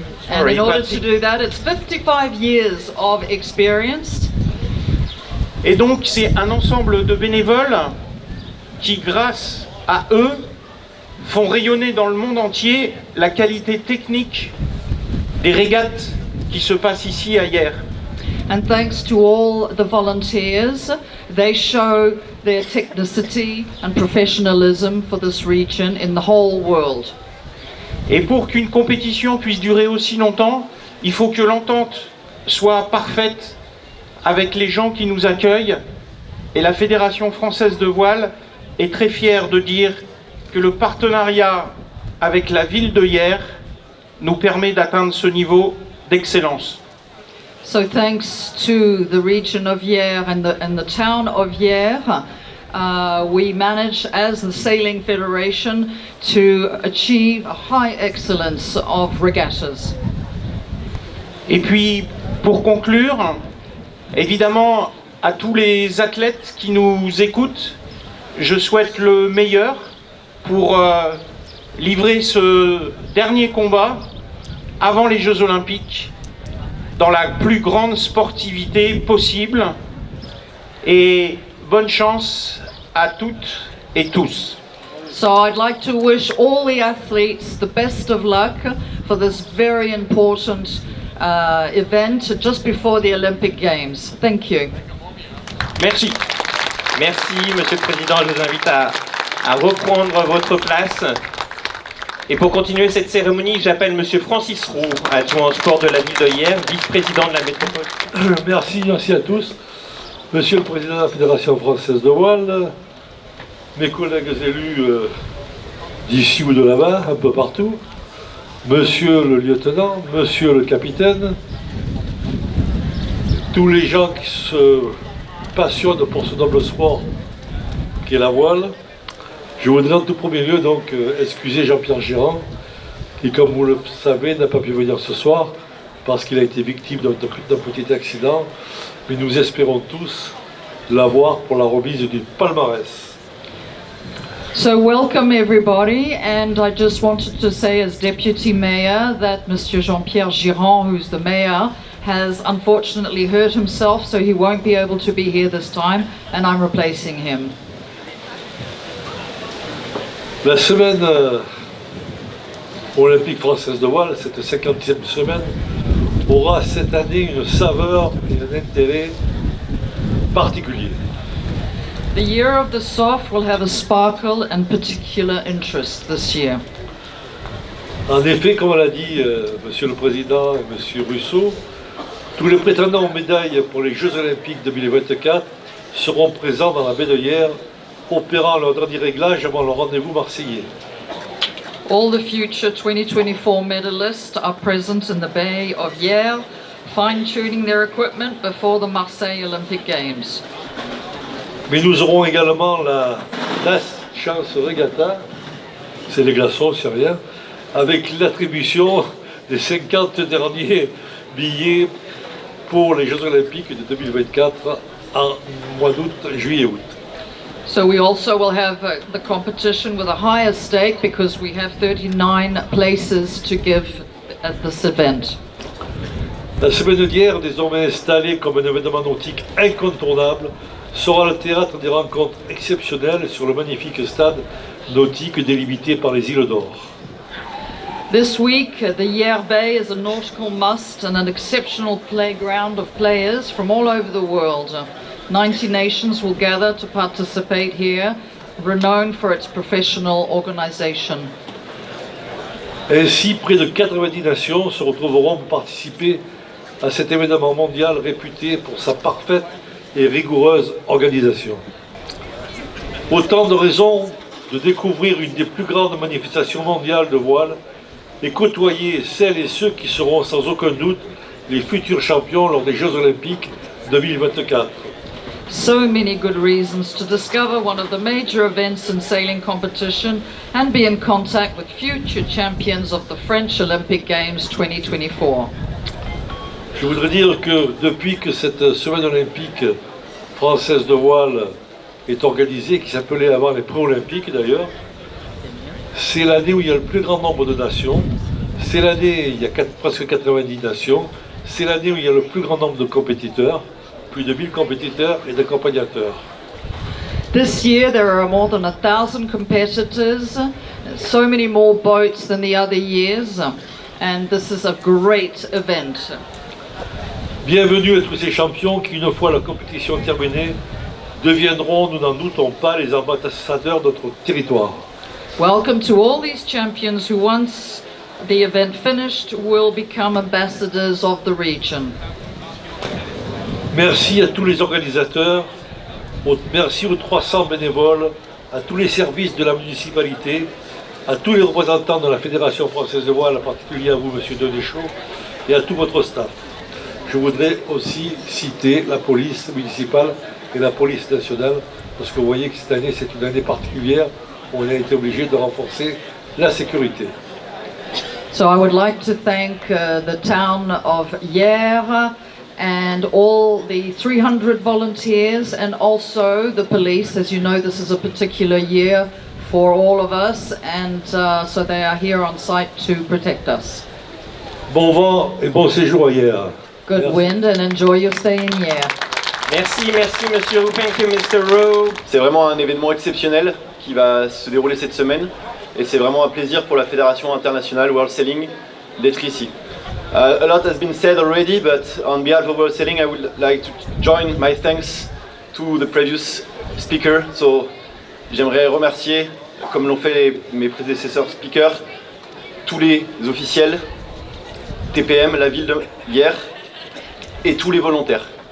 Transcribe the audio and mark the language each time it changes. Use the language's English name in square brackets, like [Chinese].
[English] And in order to do that, it's 55 years of experience. [French] Et donc c'est un ensemble de bénévoles qui, grâce à eux, font rayonner dans le monde entier la qualité technique des régates qui se passent ici à Hyères. [English] And thanks to all the volunteers, they show their technicity and professionalism for this region in the whole world. [French] Et pour qu'une compétition puisse durer aussi longtemps, il faut que l'entente soit parfaite avec les gens qui nous accueillent. Et la Fédération française de voile est très fière de dire que le partenariat avec la ville de Hyères nous permet d'atteindre ce niveau d'excellence. [English] So thanks to the region of Hyères and the town of Hyères, we manage as the Sailing Federation to achieve a high excellence of regattas. [French] Et puis, pour conclure, évidemment, à tous les athlètes qui nous écoutent, je souhaite le meilleur pour livrer ce dernier combat avant les Jeux Olympiques dans la plus grande sportivité possible. Et bonne chance à toutes et tous. [English] So I'd like to wish all the athletes the best of luck for this very important event just before the Olympic Games. Thank you. [French] Merci. Merci, Monsieur le Président. Je vous invite à reprendre votre place. Et pour continuer cette cérémonie, j'appelle Monsieur Francis Roux, adjoint au sport de la ville de Hyères, vice-président de la métropole. Merci à tous. Monsieur le Président de la Fédération française de voile, mes collègues élus d'ici ou de là-bas, un peu partout, Monsieur le lieutenant, Monsieur le capitaine, tous les gens qui se passionnent pour ce noble sport qu'est la voile. Je voudrais en tout premier lieu donc excuser Jean-Pierre Gérand, qui, comme vous le savez, n'a pas pu venir ce soir parce qu'il a été victime d'un petit accident, mais nous espérons tous l'avoir pour la remise du palmarès. [English] So welcome everybody, and I just wanted to say as Deputy Mayor that Monsieur Jean-Pierre Girand, who's the Mayor, has unfortunately hurt himself, so he won't be able to be here this time, and I'm replacing him. [French] La semaine olympique française de voile, cette 50e semaine, aura cette année une saveur et un intérêt particulier. [English] The Year of the Soft will have a sparkle and particular interest this year. [French] En effet, comme l'a dit Monsieur le Président et Monsieur Rousseau, tous les prétendants aux médailles pour les Jeux Olympiques 2024 seront présents dans la baie de Hyères, opérant leur dernier réglage avant le rendez-vous marseillais. [English] All the future 2024 medalists are present in the Bay of Hyères, fine-tuning their equipment before the Marseille Olympic Games. [French] Mais nous aurons également la chance regatta, c'est les glaçons, c'est rien, avec l'attribution des 50 derniers billets pour les Jeux Olympiques de 2024 en mois d'août, juillet-août. [English] So we also will have the competition with a higher stake because we have 39 places to give at this event. [French] La semaine d'hier, désormais installée comme un événement nautique incontournable, sera le théâtre des rencontres exceptionnelles sur le magnifique stade nautique délimité par les îles d'Or. [English] This week, the Hyères Bay is a nautical must and an exceptional playground of players from all over the world. 90 nations will gather to participate here, renowned for its professional organization. [French] Ainsi, près de 90 nations se retrouveront pour participer à cet événement mondial réputé pour sa parfaite et rigoureuse organisation. Autant de raisons de découvrir une des plus grandes manifestations mondiales de voile et côtoyer celles et ceux qui seront sans aucun doute les futurs champions lors des Jeux Olympiques 2024. [English] So many good reasons to discover one of the major events in sailing competition and be in contact with future champions of the French Olympic Games 2024. [French] Je voudrais dire que depuis que cette semaine olympique française de voile est organisée, qui s'appelait avant les pré-olympiques d'ailleurs, c'est l'année où il y a le plus grand nombre de nations, c'est l'année où il y a presque 90 nations, c'est l'année où il y a le plus grand nombre de compétiteurs, plus de 1000 compétiteurs et d'accompagnateurs. [English] This year there are more than 1,000 competitors, so many more boats than the other years, and this is a great event. [French] Bienvenue à tous ces champions qui, une fois la compétition terminée, deviendront, nous n'en doutons pas, les ambassadeurs de notre territoire. [English] Welcome to all these champions who, once the event finished, will become ambassadors of the region. [French] Merci à tous les organisateurs, merci aux 300 bénévoles, à tous les services de la municipalité, à tous les représentants de la Fédération française de voile, en particulier à vous, Monsieur Denéchaud, et à tout votre staff. Je voudrais aussi citer la police municipale et la police nationale, parce que vous voyez que cette année, c'est une année particulière où on a été obligé de renforcer la sécurité. [English] So I would like to thank the town of Hyères and all the 300 volunteers and also the police. As you know, this is a particular year for all of us, and so they are here on site to protect us. [French] Bon vent et bon séjour à Hyères. [English] Good [French] Merci. [English] wind and enjoy your stay in Hyères. [French] Merci, merci Monsieur Roux. [English] Thank you, Mr. Rowe. [French] C'est vraiment un événement exceptionnel qui va se dérouler cette semaine et c'est vraiment un plaisir pour la Fédération internationale World Sailing d'être ici. [English] A lot has been said already, but on behalf of World Sailing, I would like to join my thanks to the previous speaker. [French] So, j'aimerais remercier, comme l'ont fait mes prédécesseurs speakers, tous les officiels, TPM, la ville de Hyères, et tous les volontaires.